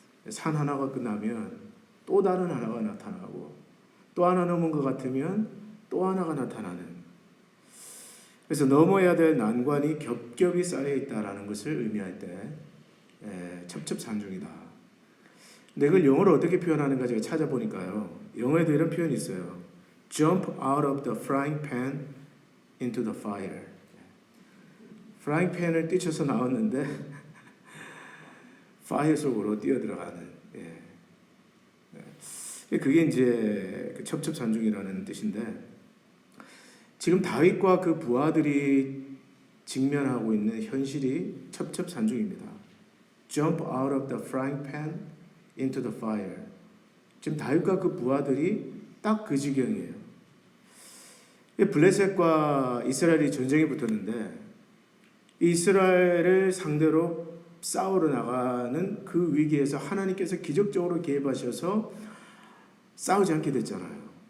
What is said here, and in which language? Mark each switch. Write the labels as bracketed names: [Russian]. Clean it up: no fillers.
[Korean] 산 하나가 끝나면 또 다른 하나가 나타나고 또 하나 넘은 것 같으면 또 하나가 나타나는, 그래서 넘어야 될 난관이 겹겹이 쌓여 있다라는 것을 의미할 때 첩첩산중이다. 근데 이걸 영어로 어떻게 표현하는가 제가 찾아보니까요, 영어에도 이런 표현이 있어요. [English] Jump out of the frying pan into the fire. [Korean] 프라잉 팬을 뛰쳐서 나왔는데 파이어 속으로 뛰어들어가는, 그게 이제 그 첩첩산중이라는 뜻인데, 지금 다윗과 그 부하들이 직면하고 있는 현실이 첩첩산중입니다. [English] Jump out of the frying pan into the fire. [Korean] 지금 다윗과 그 부하들이 딱 그 지경이에요. 블레셋과 이스라엘이 전쟁이 붙었는데 이스라엘을 상대로 싸우러 나가는 그 위기에서 하나님께서 기적적으로 개입하셔서 싸우지 않게 됐잖아요.